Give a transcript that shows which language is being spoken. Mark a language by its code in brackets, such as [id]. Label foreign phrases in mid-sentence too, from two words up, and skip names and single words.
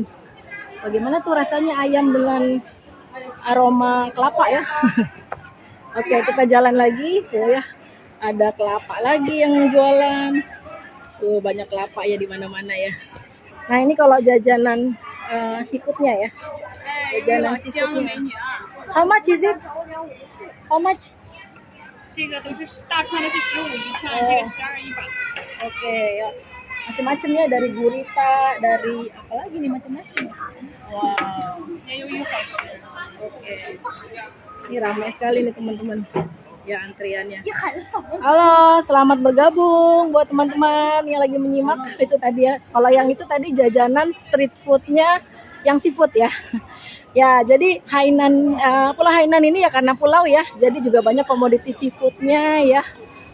[id] Bagaimana tuh rasanya ayam dengan aroma kelapa ya. Oke, kita jalan lagi tuh ya. Ada kelapa lagi yang jualan. Tuh banyak kelapa ya di mana-mana ya. Nah, ini kalau jajanan seafoodnya ya. Jajanan seafoodnya. [en] How much is it? How much? [zh] 这个都是大串的是15，一串这个12、100。 [id] Oke, ya. Macam-macam ya, dari gurita, dari apa lagi nih macam-macam. Wow. [zh] 也有1好吃。 [id] Oke. Ini ramai sekali nih teman-teman. Ya, antriannya. Halo, selamat bergabung buat teman-teman yang lagi menyimak. Itu tadi ya. Kalau yang itu tadi jajanan [en] street foodnya [id] yang seafood ya. Ya, jadi Hainan, Pulau Hainan ini ya karena pulau ya, jadi juga banyak komoditi seafoodnya ya.